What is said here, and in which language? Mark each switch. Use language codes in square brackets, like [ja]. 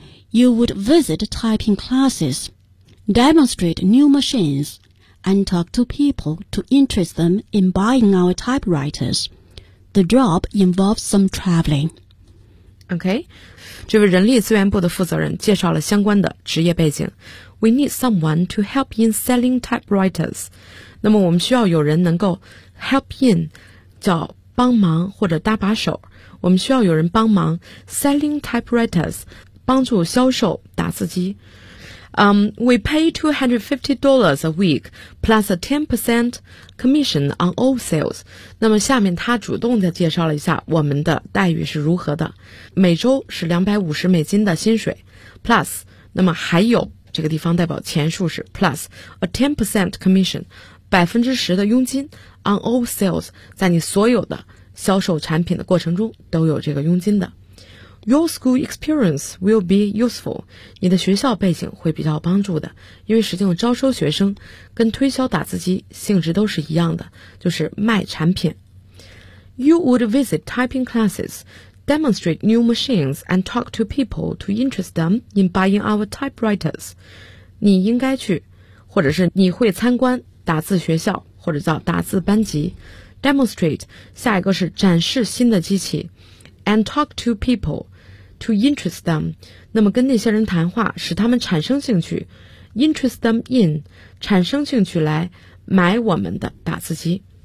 [en] You would visit typing classes, demonstrate new machines, and talk to people to interest them in buying our typewriters. The job involves some traveling. [zh] OK, 这位人力资源部的负责人介绍了相关的职业背景。 [en] We need someone to help in selling typewriters. [zh] 那么我们需要有人能够 [en] help in, [zh] 叫帮忙或者搭把手。我们需要有人帮忙 [en] selling typewriters, [zh] 帮助销售打字机。 [en] We pay $250 a week plus a 10% commission on all sales. [zh] 那么下面他主动地介绍了一下我们的待遇是如何的。每周是250美金的薪水 plus, 那么还有这个地方代表钱数是 [en] plus a 10% commission, [zh] 10%的佣金 [en] on all sales, [zh] 在你所有的销售产品的过程中都有这个佣金的。 [en] Your school experience will be useful. [zh] 你的学校背景会比较帮助的，因为实际上招收学生跟推销打字机性质都是一样的，就是卖产品。 [en] You would visit typing classes, demonstrate new machines, and talk to people to interest them in buying our typewriters. [zh] 你应该去，或者是你会参观打字学校，或者叫打字班级。 [en] Demonstrate, [zh] 下一个是展示新的机器。 [en] And talk to people to interest them. [zh] 那么跟那些人谈话使他们产生兴趣 [en] interest them in, [zh] 产生兴趣来买我们的打字机。